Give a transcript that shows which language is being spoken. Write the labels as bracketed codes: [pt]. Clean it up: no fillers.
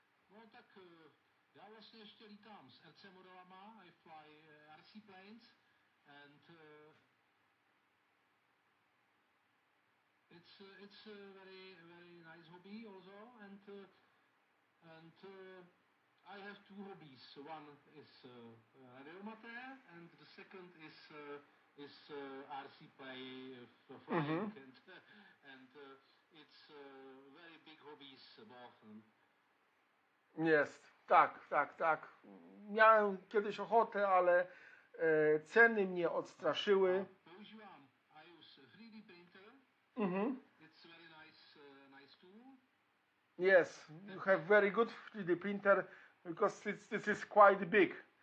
[cs] No tak já vlastně ještě lítám s RC modelama, [en] I fly RC planes and it's a very nice hobby also and I have two hobbies. One is radioamateur and the second is RC play flying and it's very big hobbies both of them. [pl] Jest, tak. Miałem kiedyś ochotę, ale ceny mnie odstraszyły. [cs] Používám, [en] I use 3D printer. It's very nice tool. Yes, you have very good 3D printer because this is quite big.